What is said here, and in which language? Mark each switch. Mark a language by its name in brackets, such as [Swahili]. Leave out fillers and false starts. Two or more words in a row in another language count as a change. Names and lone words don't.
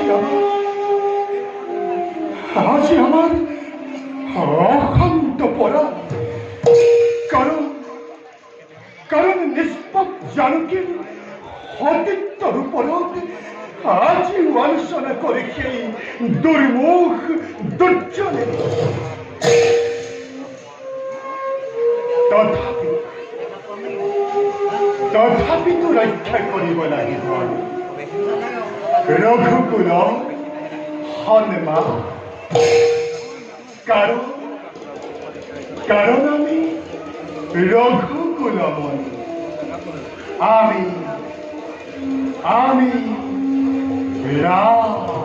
[Assamese] আজি আমার অশান্ত পরা কারণ নিষ্পাপ জানকীর সতীত্বর উপরত আজি আলোচনা করে সেই দুর্মুখ দুর্জনে তথাপি তো রক্ষা করিব লাগিব রঘুকুল সন্মান কারণ আমি রঘুকুলমণি আমি রাম